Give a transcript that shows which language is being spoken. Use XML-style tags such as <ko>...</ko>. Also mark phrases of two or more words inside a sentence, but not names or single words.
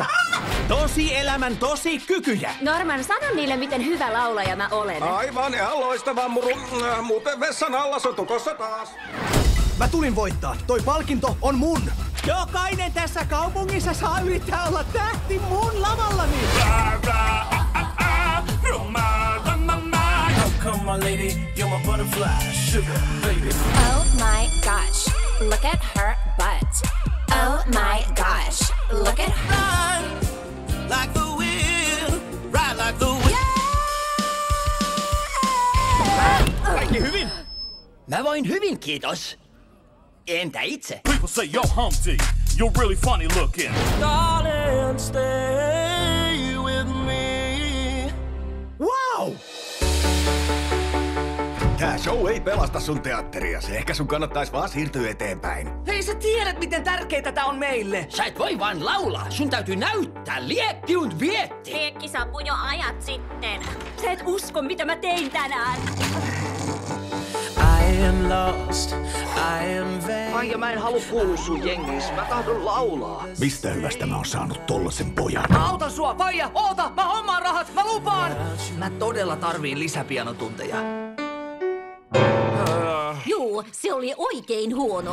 <fi>Tosi elämän tosi kykyjä. Norman, sano niille, miten hyvä laulaja mä olen. Aivan ihan loistava muru. Muuten vessan alla sotukossa taas. Mä tulin voittaa. Toi palkinto on mun. Jokainen tässä kaupungissa saa yrittää olla tähti mun lavallani.</fi> <en>Come on, lady, you're my butterfly, sugar baby. Oh my gosh, look at her butt. Oh my gosh, look at her. Like the wind, ride like the wind.</en> <fi>Kaikki hyvin? Mä voin hyvin, kiitos. Entä itse?</fi> <en>People say, yo, Humpty, you're really funny looking. Darling, stay with me. Wow!</en> <fi>Tää show ei pelasta sun teatteriasi. Ehkä sun kannattais vaan siirtyä eteenpäin. Hei, sä tiedät, miten tärkeetä tää on meille. Sä et voi vaan laulaa. Sun täytyy näyttää. Liekki und vietti. Liekki saapui jo ajat sitten. Sä et usko, mitä mä tein tänään.</fi> <en>I am lost, I am vain.</en> <fi>Faija, mä en halua kuulua sun jengissä. Mä tahdon laulaa. Mistä hyvästä mä oon saanut tollasen pojan? Mä autan sua, Faija! Oota! Mä hommaan rahat! Mä lupaan! Mä todella tarviin lisäpianotunteja. Juu, se oli oikein huono.</fi>